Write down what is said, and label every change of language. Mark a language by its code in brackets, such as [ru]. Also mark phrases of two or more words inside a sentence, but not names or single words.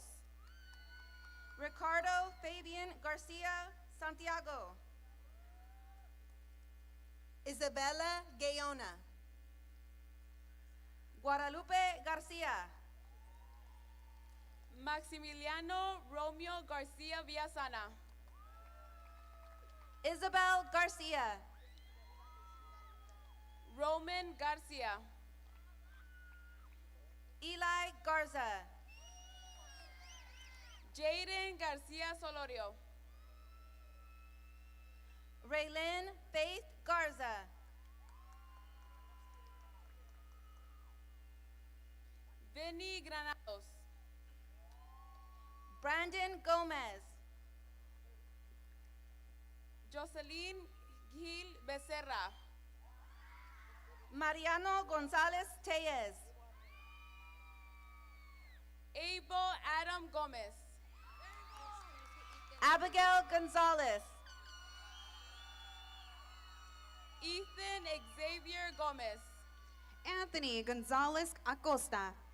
[es] Ricardo Fabian Garcia Santiago. Isabella Gayona. Guadalupe Garcia. Maximiliano Romeo Garcia Villasana. Isabel Garcia. Roman Garcia. Eli Garza. Jaden Garcia Solorio. Raylyn Faith Garza. Vinny Granados. Brandon Gomez. Jocelyn Gil Becerra. Mariano Gonzalez Tellez. Abel Adam Gomez. Abigail Gonzalez. Ethan Xavier Gomez. Anthony Gonzalez Acosta.